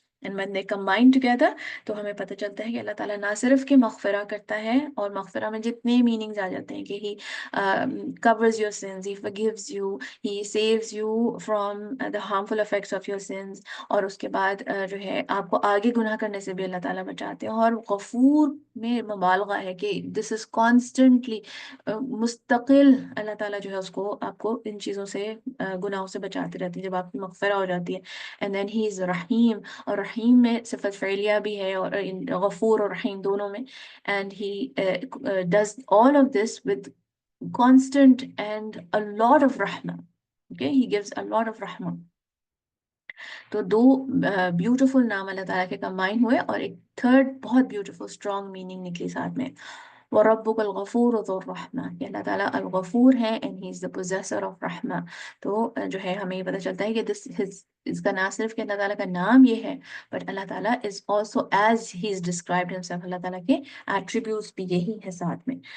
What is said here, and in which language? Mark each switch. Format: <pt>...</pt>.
<en>And when they combine together</en> <ur>تو ہمیں پتہ چلتا ہے کہ اللہ تعالیٰ نہ صرف کہ مغفرہ کرتا ہے، اور مغفرہ میں جتنے میننگز آ جاتے ہیں کہ</ur> <en>he covers your sins,</en> <ur>he forgives you, he saves you from the harmful effects of your sins، اور اس کے بعد جو ہے آپ کو آگے گناہ کرنے سے بھی اللہ تعالیٰ بچاتے ہیں، اور غفور میں مبالغہ ہے کہ</ur> <en>this is constantly</en> <ur>مستقل اللہ تعالیٰ جو ہے اس کو آپ کو ان چیزوں سے گناہوں سے بچاتے رہتے ہیں جب آپ کی مغفرہ ہو جاتی ہے.</ur> <en>And then he is</en> <ur>رحیم، اور رحیم میں صفت فعلیہ بھی ہے، اور غفور اور رحیم دونوں میں.</ur> <en>And he does all of this with constant and a lot of رحمہ. Okay, he gives a lot of رحمہ.</en> <ur>تو دو بیوٹیفل نام اللہ تعالیٰ کے کمبائن ہوئے، اور ایک تھرڈ بہت بیوٹیفل اسٹرانگ میننگ نکلی ساتھ میں،</ur> <ar>وَرَبُّكَ الْغَفُورُ ذُو الرَّحْمَةِ،</ar> <ur>کہ اللہ تعالیٰ الغفور ہے</ur> <en>and he is the possessor of</en> <ur>رحمہ. تو جو ہے ہمیں یہ پتہ چلتا ہے کہ اس کا نہ صرف کہ اللہ تعالیٰ کا نام یہ ہے، بٹ اللہ تعالیٰ</ur> <en>is also as he is described himself،</en> <ur>اللہ تعالیٰ کے ایٹریبیوٹس بھی یہی ہے ساتھ میں.</ur>